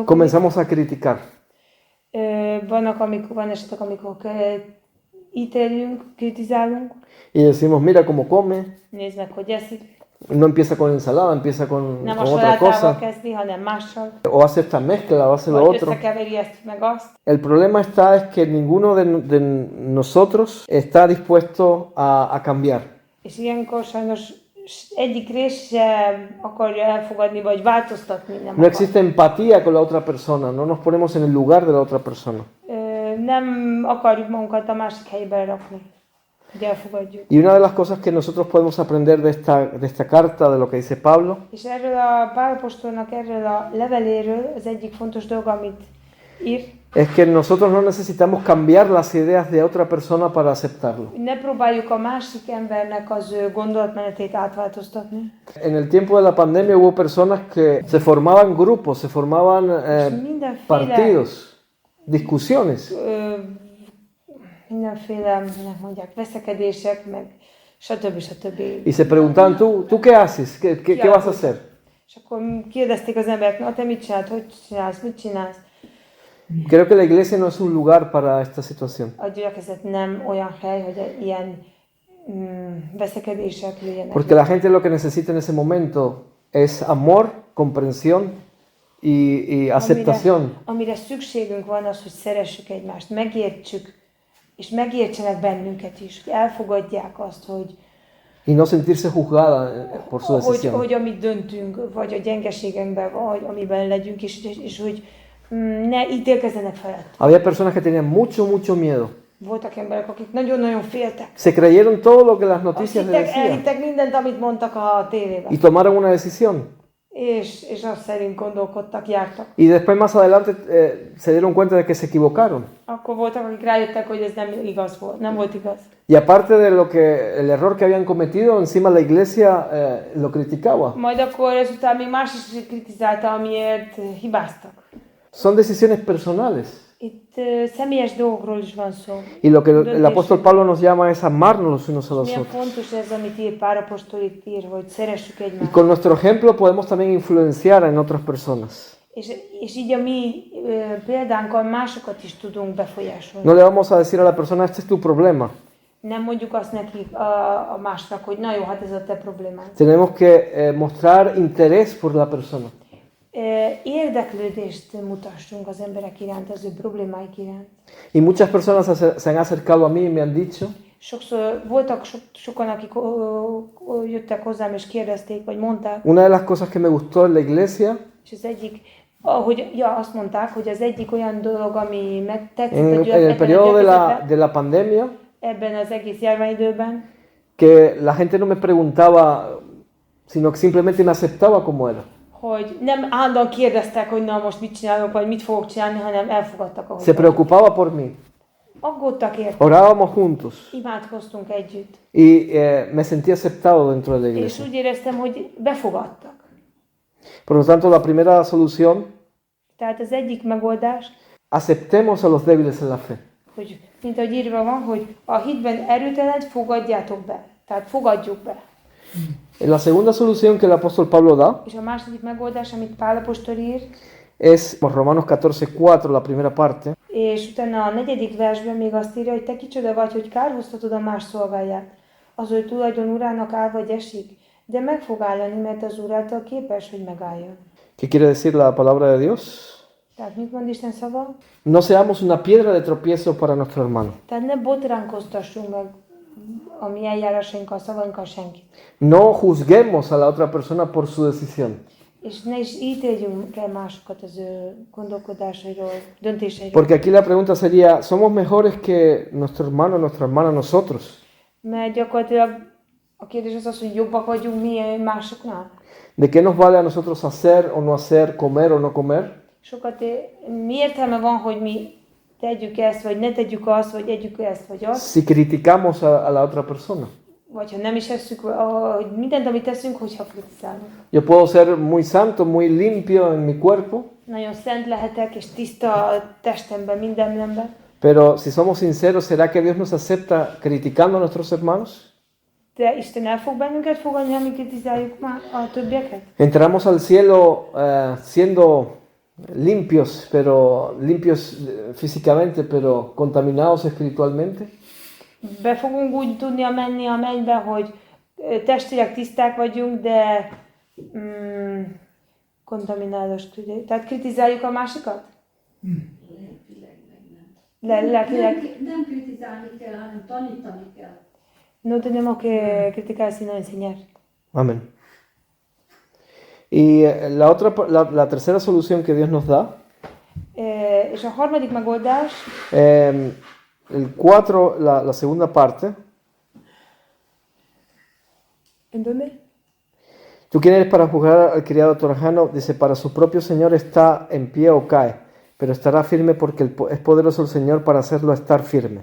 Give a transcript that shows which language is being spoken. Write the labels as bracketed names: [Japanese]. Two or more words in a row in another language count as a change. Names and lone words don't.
[Spanish] comenzamos a criticar. [Hungarian] van esetek, amikor ítélünk, kritizálunk, [Spanish] Y decimos, mira cómo come, [Hungarian] nézd meg, hogy eszik, [Spanish] no empieza con ensalada, empieza con [Hungarian] nem a [Spanish] otra [Hungarian] salátával [Spanish] cosa, [Hungarian] kezdi, hanem mással, [Spanish] o hace esta mezcla, o hace lo [Hungarian] vagy [Spanish] otro. [Hungarian] összekeveri ezt meg azt. [Spanish] El problema está es que ninguno de nosotros está dispuesto a cambiar. [Hungarian] És ilyenkor sajnos egyik rész sem akarja elfogadni, vagy változtatni nem [Spanish] No [Hungarian] akar. [Spanish] existe empatía con la otra persona, no nos ponemos en el lugar de la otra persona. [Hungarian] Nem akarjuk magunkat a másik helyben rakni, hogy elfogadjuk. [Spanish] Y una de las cosas que nosotros podemos aprender de esta carta, de lo que dice Pablo, [Hungarian] És erről a Pál apostolnak erről a leveléről az egyik fontos dolog, amit ír, [Spanish] es que nosotros no necesitamos cambiar las ideas de otra persona para aceptarlo. [Hungarian] ne próbáljuk a másik embernek az ő gondolatmenetét átváltoztatni. [Spanish] En el tiempo de la pandemia hubo personas que se formaban grupos, se formaban [Hungarian] Mindenféle, [Spanish] partidos, discusiones. [Hungarian] mindenféle, minek mondják, veszekedések, meg stb. [Spanish] Y se preguntaban, ¿tú qué haces? ¿Qué vas a hacer? [Hungarian] És akkor kérdezték az emberek, na te mit csinálsz, hogy csinálsz, mit csinálsz? [Spanish] Creo que la iglesia no es un lugar para esta situación. [Hungarian] A gyülekezet nem olyan hely, hogy ilyen veszekedések jöjjenek. [Spanish] Porque la gente lo que necesita en ese momento es amor, comprensión y aceptación. [Hungarian] Amire szükségünk van az, hogy szeressük egymást, megértsük és megértsenek bennünket is, hogy elfogadják azt, hogy, [Spanish] y no sentirse juzgada por su decisión. [Hungarian] hogy amit döntünk, vagy a gyengeségünkben, vagy amiben legyünk, és hogy ne ítélkezzenek felett. [Spanish] Había personas que tenían mucho miedo. [Hungarian] Voltak emberek, akik nagyon-nagyon féltek. [Spanish] Se creyeron todo lo que las noticias les decían [Hungarian] Elhittek mindent, amit mondtak a tévében. [Spanish] y tomaron una decisión. [Hungarian] És azt szerint gondolkodtak, jártak. [Spanish] Y después más adelante se dieron cuenta de que se equivocaron. [Hungarian] Akkor voltak, akik rájöttek, hogy ez nem igaz volt, nem volt igaz. [Spanish] Y aparte de lo que el error que habían cometido, encima la iglesia lo criticaba. [Hungarian] Majd akkor ezután még más is kritizálta, amiért hibáztak. [Spanish] Son decisiones personales. [Hungarian] Itt személyes dolgokról is van szó. [Spanish] Y lo que el apóstol Pablo nos llama es amarnos los unos a los [Hungarian] Milyen [Spanish] otros. [Hungarian] fontos ez, amit ír Pál apostol itt ír, hogy szeressük [Spanish] Y [Hungarian] egymást. [Spanish] con nuestro ejemplo podemos también influenciar en otras personas. [Hungarian] És így a mi példánkkal másokat is tudunk befolyásolni. [Spanish] No le vamos a decir a la persona, este es tu problema. [Hungarian] Nem mondjuk azt nekik a másnak, hogy na jó, hát ez a te problémád. [Spanish] Tenemos que mostrar interés por la persona. [Hungarian] Érdeklődést mutassunk az emberek iránt, az ő problémáik iránt. [Spanish] Y muchas personas se han acercado a mí y me han dicho, [Hungarian] Sokszor voltak sokan, akik jöttek hozzám és kérdezték, vagy mondták, [Spanish] una de las cosas que me gustó en la iglesia, [Hungarian] és az egyik, azt mondták, hogy az egyik olyan dolog, ami megtetszett [Spanish] en el periodo de la pandemia, [Hungarian] ebben az egész járványidőben, [Spanish] que la gente no me preguntaba, sino que simplemente me aceptaba como era. [Hungarian] hogy nem állandóan kérdeztek, hogy na most mit csinálok, vagy mit fogok csinálni, hanem elfogadtak, ahogy [Spanish] Se preocupaba por mí. [Hungarian] aggódtak érte. [Spanish] Orábamos juntos. [Hungarian] Imádkoztunk együtt. [Spanish] Y me sentí aceptado dentro de la [Hungarian] És [Spanish] iglesia. [Hungarian] úgy éreztem, hogy befogadtak. [Spanish] Por lo tanto, la primera solución, [Hungarian] Tehát az egyik megoldás, [Spanish] aceptemos a los débiles en la fe. [Hungarian] hogy mint ahogy írva van, hogy a hitben erőtlenet fogadjátok be. Tehát fogadjuk be. [Spanish] La segunda solución que el apóstol Pablo da [Hungarian] És a második megoldás, amit Pál apostol ír, [Spanish] es Romanos 14:4, la primera parte. [Hungarian] és utána a 4. versben még azt írja, hogy te kicsoda vagy, hogy kárhoztatod a más szolgáját. Az ő tulajdon urának áll vagy esik, de meg fog állani, mert az úr által képes, hogy megálljon. [Spanish] ¿Qué quiere decir la palabra de Dios? [Hungarian] Tehát mit mond Isten szava? [Spanish] No seamos una piedra de tropiezo para nuestro hermano. [Hungarian] Tehát ne botránkoztassunk meg a mi eljárásainkkal, szavainkkal senkit. [Spanish] No juzguemos a la otra persona por su decisión. [Hungarian] És ne is ítéljünk el másokat az ő gondolkodásairól, döntéseiről. [Spanish] Porque aquí la pregunta sería, ¿somos mejores que nuestro hermano, nuestra hermana, nosotros? [Hungarian] Mert gyakorlatilag a kérdés az, hogy jobbak vagyunk mi másoknál. [Spanish] ¿De qué nos vale a nosotros hacer o no hacer, comer o no comer? [Hungarian] Sokat mi értelme van, hogy mi tegyük ezt, vagy ne tegyük azt, vagy együk ezt, vagy azt. [Spanish] Si criticamos a la otra persona. [Hungarian] Vagy ha nem is eszünk, hogy mindent, amit teszünk, hogyha kritizálunk. [Spanish] Yo puedo ser muy santo, muy limpio en mi cuerpo, [Hungarian] Nagyon szent lehetek, és tiszta a testemben, mindenemben. [Spanish] pero si somos sinceros, ¿será que Dios nos acepta criticando a nuestros hermanos? [Hungarian] De Isten el fog bennünket fogadni, ha mi kritizáljuk már a többieket? [Spanish] Entramos al cielo siendo limpios, pero limpios físicamente, pero contaminados espiritualmente. [Hungarian] Be fogunk úgy tudni menni a mennybe, hogy testileg tiszták vagyunk, de kontaminálos. Tehát kritizáljuk a másikat? Lelkileg. Nem kritizálni kell, hanem tanítani kell. [Spanish] No tenemos que criticar, sino enseñar. Amén. Y la tercera solución que Dios nos da, [Hungarian] És a harmadik megoldás, [Spanish] el 4, la segunda parte. ¿en dónde? ¿Tú quién eres para juzgar al criado torajano? Dice, para su propio Señor está en pie o cae, pero estará firme porque es poderoso el Señor para hacerlo estar firme.